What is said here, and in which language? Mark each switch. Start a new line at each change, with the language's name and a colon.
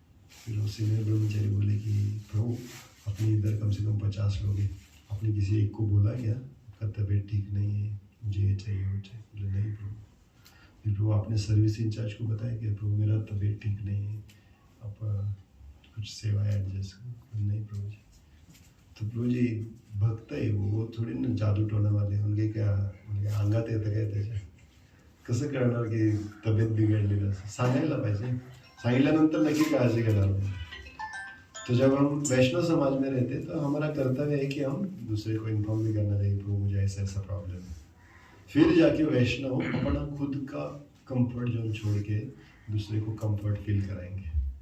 Hindi: फिर वो सीनियर ब्रह्मचारी बोले कि प्रभु अपने इधर कम से कम 50 लोग हैं, आपने किसी एक को बोला क्या आपका तबीयत ठीक नहीं है, मुझे ये चाहिए वो चाहिए? बोले नहीं प्रभु। फिर प्रभु आपने सर्विस इंचार्ज को बताया कि प्रभु मेरा तबीयत ठीक नहीं है, आप कुछ सेवा एडजस्ट करो? नहीं प्रभु जी।
Marathi: तो प्रभु जी भक्त आहे
Hindi: वो थोडी ना जादू टोना वाले, उनके क्या
Marathi: म्हणजे अंगात येतं काय त्याच्या, कसं कळणार की तब्येत बिघडलेली असं? सांगायला पाहिजे, सांगितल्यानंतर नक्की काळजी घेणार।
Hindi: तो जब हम वैष्णव समाज में रहते हैं तो हमारा कर्तव्य है कि हम दूसरे को इन्फॉर्म भी करना चाहिए, प्रभु मुझे ऐसा ऐसा प्रॉब्लम है। फिर जाके वैष्णव अपना खुद का कंफर्ट जोन छोड़ के दूसरे को कंफर्ट फील कराएंगे।